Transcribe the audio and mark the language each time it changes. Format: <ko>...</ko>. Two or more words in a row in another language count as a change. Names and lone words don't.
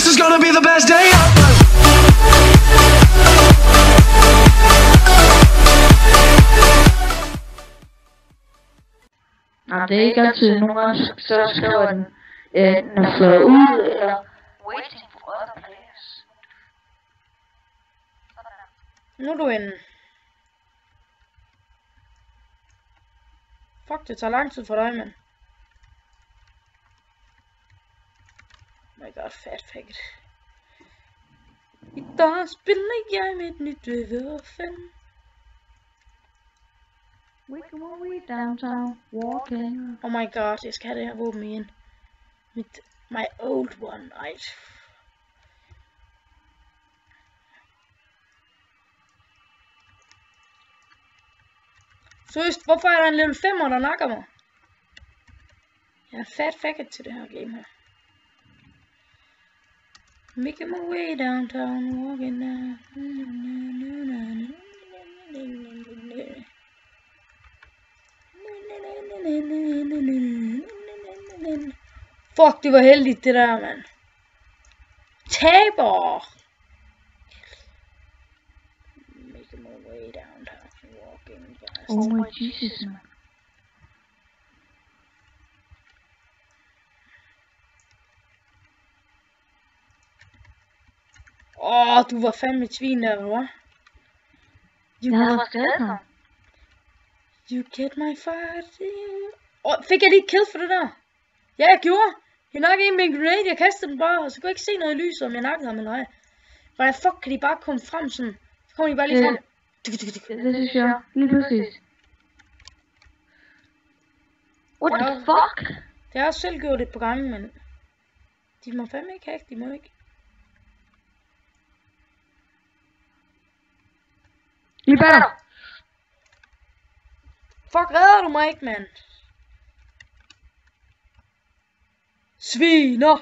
<en>gonna be the best day ever.</en> <da>Nej, det er ikke altid nogen gange, så skriver den, den er flået ud, eller</da> <en>waiting for other players.</en> <da>Nu er du inde. Fuck, det tager lang tid for dig, mand.</da> <en>Oh my god, fat faggot.</en> <da>I dag spiller jeg med et nyt våben.</da> <en>Wake away downtown, walking. Oh my god,</en> <da>jeg skal have det her våben igen.</da> <en>My old one,</en> <da>ej. Seriøst, hvorfor er der en level 5'er, der nakker mig? Jeg er</da> <en>fat faggot</en> <da>til det her game her.</da> <en>Making my way downtown, walking down.</en> <da>Fuck, det var heldigt det der, mand. Taber!</da> <en>Making my way downtown, walking fast. Oh my Jesus, man.</en> <da>Du var fandme et svin der, hva'? Jeg havde faktisk skadet ham.</da> <en>You get my fire.</en> <da>Fik jeg lige et kill for det der? Ja, jeg gjorde. Jeg nakkede en med en grenade, jeg kastede den bare, og så kunne jeg ikke se noget i lyset, om jeg nakkede ham eller ej. Hvordan fuck kan de bare komme frem sådan? Så kommer de bare lige frem. Det synes jeg, lige pludselig.</da> <en>What the fuck?</en> <da>Det har jeg selv gjort det på gange, men de må fandme ikke hacke, de må ikke. Lige bag dig. Fuck, redder du mig ikke, mand? Sviner!</da>